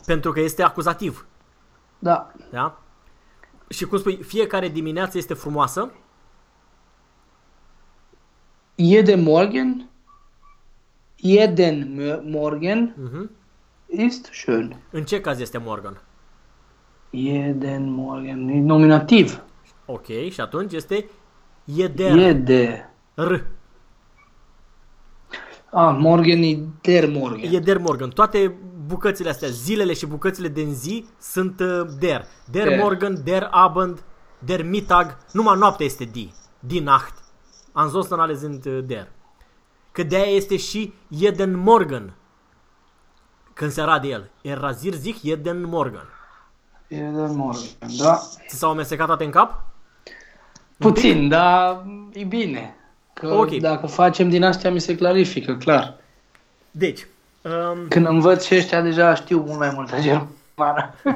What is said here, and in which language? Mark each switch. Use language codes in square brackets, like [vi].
[ro] Pentru că este acuzativ. Da. Da? Și cum spui, fiecare dimineață este frumoasă? [de] Jeden Morgen, jeden Morgen ist schön. [ro] În ce caz este Morgan? [de] Jeden Morgen, nominativ. [ro] Ok, și atunci este Jeder. [de] Jede. R. Ah, Morgen, der Morgen. Jeder Morgan. [ro] Toate bucățile astea, zilele și bucățile din zi sunt der. [de] Der Der. Morgan, der Abend, der Mittag. [ro] Numai noaptea este die. [de] Die Nacht. Ansonsten alle sind der. [ro] Că de-aia este și Jeden Morgan. Când se rade el. [de] Er rasiert sich jeden Morgen. Jeden Morgen, da. [ro] Ți s-au amestecat toate în cap? Un pic? Puțin, dar e bine. Că Ok. dacă facem din astea, mi se clarifică, clar. Deci. Când învăț și ăștia, deja știu mult mai multă germană.